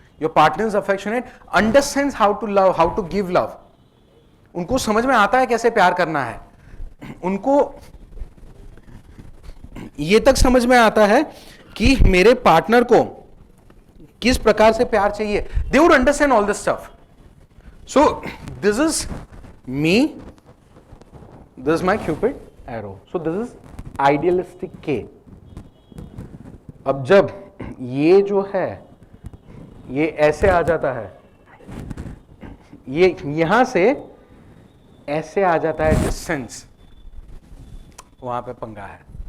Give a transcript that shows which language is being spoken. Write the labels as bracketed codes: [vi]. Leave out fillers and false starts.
[en] Your partner is affectionate, understands how to love, how to give love. [hi] उनको समझ में आता है कैसे प्यार करना है. उनको ये तक समझ में आता है कि मेरे पार्टनर को किस प्रकार से प्यार चाहिए. [en] They would understand all this stuff. So this is me, this is my Cupid arrow. So this is idealistic K. [hi] अब जब ये जो है ये ऐसे आ जाता है, ये यहां से ऐसे आ जाता है डिस्टेंस, वहां पे पंगा है.